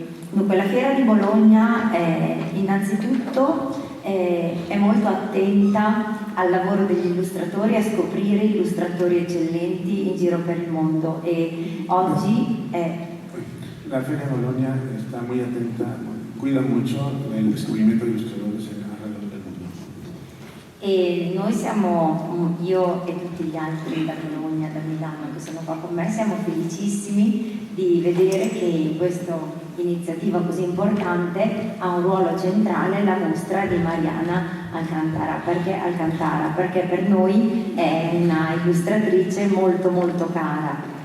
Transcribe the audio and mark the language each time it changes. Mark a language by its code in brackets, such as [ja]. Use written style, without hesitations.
[it] Dunque la Fiera di Bologna innanzitutto è molto attenta al lavoro degli illustratori, a scoprire illustratori eccellenti in giro per il mondo e oggi [es] La Feria de Bologna está muy atenta, cuida mucho el descubrimiento de ilustradores alrededor del mundo. [it] E noi siamo, io e tutti gli altri da Bologna, da Milano che sono qua con me, siamo felicissimi di vedere che in questa iniziativa così importante ha un ruolo centrale la mostra di Mariana Alcantara, perché per noi è una illustratrice molto molto cara.